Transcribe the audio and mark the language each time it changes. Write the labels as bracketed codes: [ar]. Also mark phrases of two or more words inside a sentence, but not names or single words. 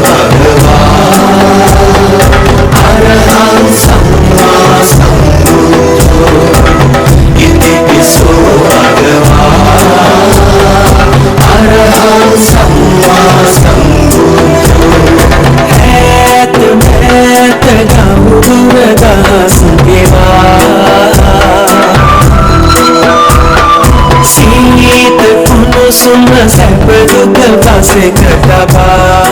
[pi] භගවා අරහං සම්මා සම්බුද්ධෝ ඉතිපිසෝ භගවා අරහං සම්මා සම්බුද්ධෝ [si] ඈත මෑත ගෞරව දහස් ගෙවා සීත කුණුසුම සැප දුක පසෙක තබා